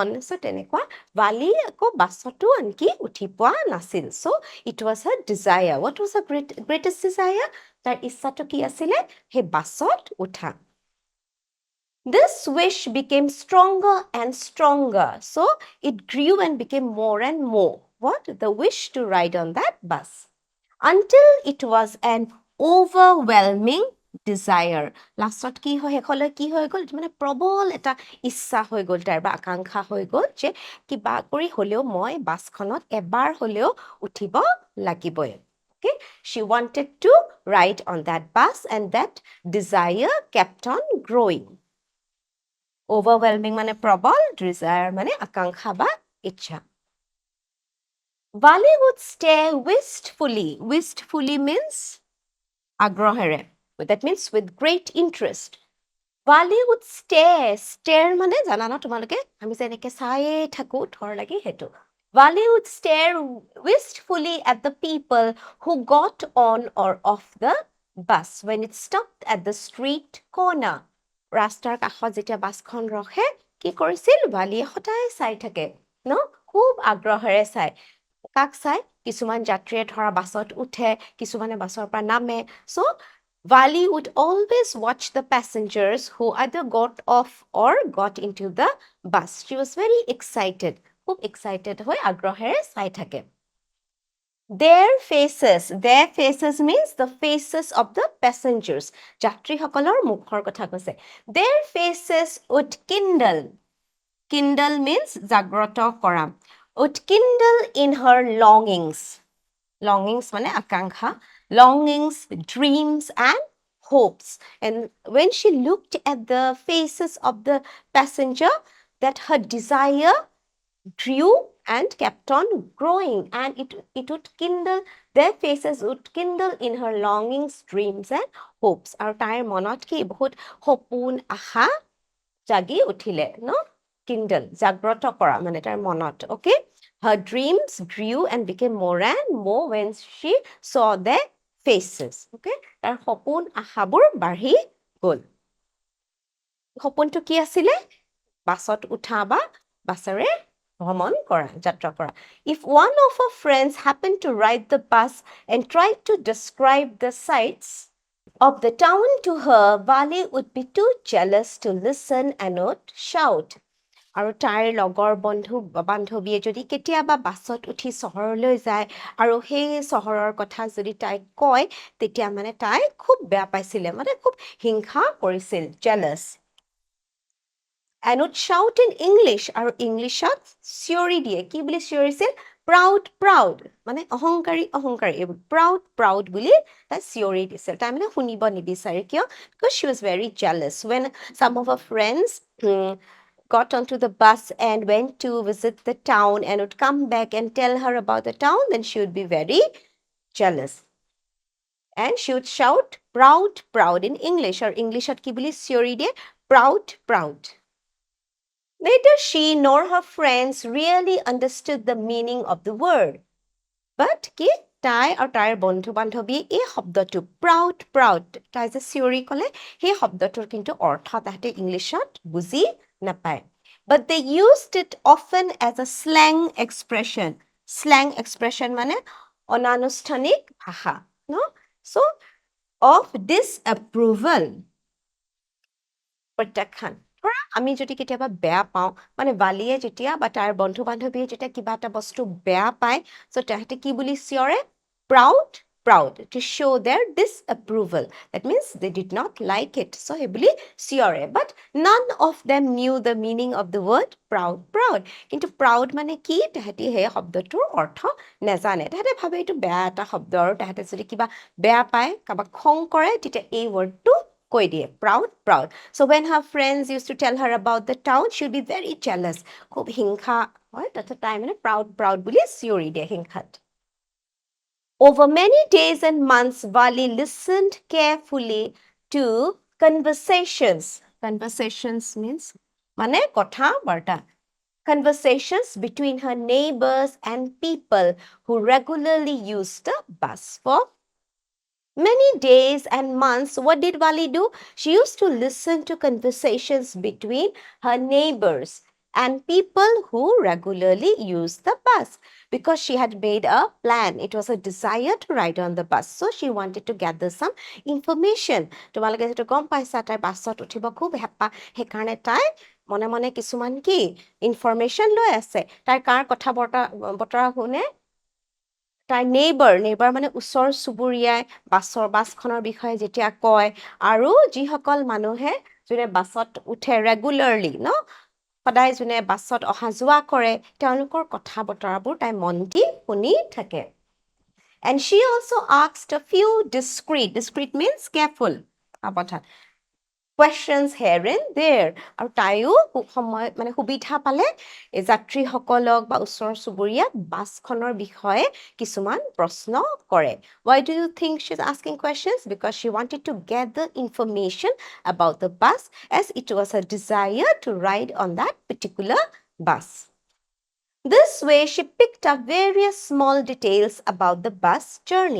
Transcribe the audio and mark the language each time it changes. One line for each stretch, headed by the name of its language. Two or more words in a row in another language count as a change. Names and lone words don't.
Assamese: চ' তেনেকুৱা বালি আকৌ বাছতো আনকি উঠি পোৱা নাছিল।
English: So it was her desire. What was her greatest desire?
Assamese: তাৰ ইচ্ছাটো কি আছিলে? সেই বাছত উঠা।
English: This wish became stronger and stronger. So it grew and became more and more. what? The wish to ride on that bus. Until it was an overwhelming desire.
Assamese: Lastত কি হয় শেষলৈ কি হৈ গ'ল মানে প্ৰবল এটা ইচ্ছা হৈ গ'ল তাৰ বা আকাংক্ষা হৈ গ'ল যে কিবা কৰি হ'লেও মই বাছখনত এবাৰ হ'লেও উঠিব লাগিবই.
English: Okay, she wanted to ride on that bus and that desire kept on growing.
Assamese: Overwhelming মানে প্ৰবল, desire মানে আকাংক্ষা বা ইচ্ছা.
English: Vali would stare wistfully. Wistfully means আগ্ৰহেৰে. That means with great interest. Vali would stare.
Assamese: Stare মানে জানা ন তোমালোকে আমি যে এনেকে চায়ে থাকো থৰ লাগি হেতু.
English: Vali would stare wistfully at the people who got on or off the bus when it stopped at the street corner.
Assamese: ৰাস্তাৰ কাষত যেতিয়া বাছখন ৰখে কি কৰিছিল ভালিয়ে সদায় চাই থাকে ন খুব আগ্ৰহেৰে চাই কাক চাই কিছুমান যাত্ৰীয়ে ধৰা বাছত উঠে কিছুমানে বাছৰ পৰা নামে
English: so Vali would always watch the passengers who either got off or got into the bus. She was very excited.
Assamese: খুব excited হৈ আগ্ৰহেৰে চাই থাকে.
English: Their faces means the faces of the passengers.
Assamese: যাত্ৰীসকলৰ মুখৰ কথা কৈছে.
English: Their faces would kindle. Kindle means জাগ্ৰত কৰা. Would kindle in her longings.
Assamese: Longings মানে আকাংক্ষা.
English: Longings, dreams and hopes. And when she looked at the faces of the passenger, that her desire grew and kept on growing. And it would kindle, their faces would kindle in her longings, dreams and hopes.
Assamese: আৰু তাইৰ মনত কি বহুত সপোন আশা জাগি উঠিলে ন kindle জাগ্ৰত কৰা মানে তাৰ মনত
English: okay her dreams grew and became more and more when she saw their faces okay
Assamese: তাৰ সপোন আশাবোৰ বাঢ়ি গ'ল সপোনটো কি আছিলে বাছত উঠা বা বাছেৰে ভ্ৰমণ কৰা যাত্ৰা কৰা
English: if one of her friends happened to ride the bus and tried to describe the sights of the town to her, Vali would be too jealous to listen and would shout.
Assamese: আৰু তাইৰ লগৰ বন্ধু বান্ধৱীয়ে যদি কেতিয়াবা বাছত উঠি চহৰলৈ যায় আৰু সেই চহৰৰ কথা যদি তাইক কয় তেতিয়া মানে তাই খুব বেয়া পাইছিলে মানে খুব হিংসা কৰিছিল jealous
English: and would shout in English
Assamese: আৰু ইংলিছত চিঞৰি দিয়ে কি বুলি চিঞৰিছিল proud মানে অহংকাৰী proud বুলি তাই চিঞৰি দিছিল তাই মানে শুনিব নিবিচাৰে কিয়
English: because she was very jealous when some of her friends got onto the bus and went to visit the town and would come back and tell her about the town then she would be very jealous and she would shout proud in English or Englishত
Assamese: কি বুলি চিঞৰি দিয়ে
English: proud Neither she nor her friends really understood the meaning of the word.
Assamese: But কি তাই আৰু তাইৰ বন্ধু বান্ধৱী এই শব্দটো proud তাই যে চিঞৰি ক'লে সেই শব্দটোৰ কিন্তু অৰ্থ তাহাঁতে ইংলিছত বুজি নাপায়
English: but they used it often as a slang expression
Assamese: মানে অনানুষ্ঠানিক ভাষা
English: no so of disapproval
Assamese: প্ৰত্যাখ্যান আমি যদি কেতিয়াবা বেয়া পাওঁ মানে বালিয়ে যেতিয়া বা তাৰ বন্ধু বান্ধৱীয়ে যেতিয়া কিবা এটা বস্তু বেয়া পায় so তাহাঁতে কি বুলি চিঞৰে
English: proud to show their disapproval that means they did not like it so he
Assamese: বুলি চিঞৰে
English: but none of them knew the meaning of the word proud কিন্তু
Assamese: proud মানে কি তাহাঁতে সেই শব্দটোৰ অৰ্থ নেজানে তাহাঁতে ভাবে এইটো বেয়া এটা শব্দ আৰু তাহাঁতে যদি কিবা বেয়া পায় কাবাক খং কৰে তেতিয়া এই ৱৰ্ডটো কৈ দিয়ে proud
English: so when her friends used to tell her about the town she would be very jealous
Assamese: খুব হিংসা হয় তাতে তাই মানে proud বুলি চিঞৰি দিয়ে হিংসাত
English: Over many days and months, Vali listened carefully to conversations. Conversations means
Assamese: মানে কথা বতৰা.
English: Conversations between her neighbors and people who regularly used the bus for many days and months. What did Vali do? She used to listen to conversations between her neighbors and people who regularly use the bus because she had made a plan. It was a desire to ride on the bus. So she wanted to gather some information.
Assamese: তোমালোকে যেটো গম পাইছা তাই বাছত উঠিব খুব হেঁপাহ সেইকাৰণে তাই মনে মনে কিছুমান কি ইনফৰমেশ্যন লৈ আছে তাই কাৰ কথা বতৰা শুনে তাই নেইবাৰ মানে ওচৰ চুবুৰীয়াই বাছখনৰ বিষয়ে যেতিয়া কয় আৰু যিসকল মানুহে যোনে বাছত উঠে ৰেগুলাৰলি সদায় যোনে বাছত অহা যোৱা কৰে তেওঁলোকৰ কথা বতৰাবোৰ তাই মন দি শুনি থাকে
English: and she also asked a few discreet means careful questions here and there
Assamese: আৰু তাইও সময় মানে সুবিধা পালে যাত্ৰীসকলক বা ওচৰ চুবুৰীয়াক বাছখনৰ বিষয়ে কিছুমান প্ৰশ্ন কৰে
English: why do you think she's asking questions because she wanted to get the information about the bus as it was her desire to ride on that particular bus This way, she picked up various small details about the bus journey.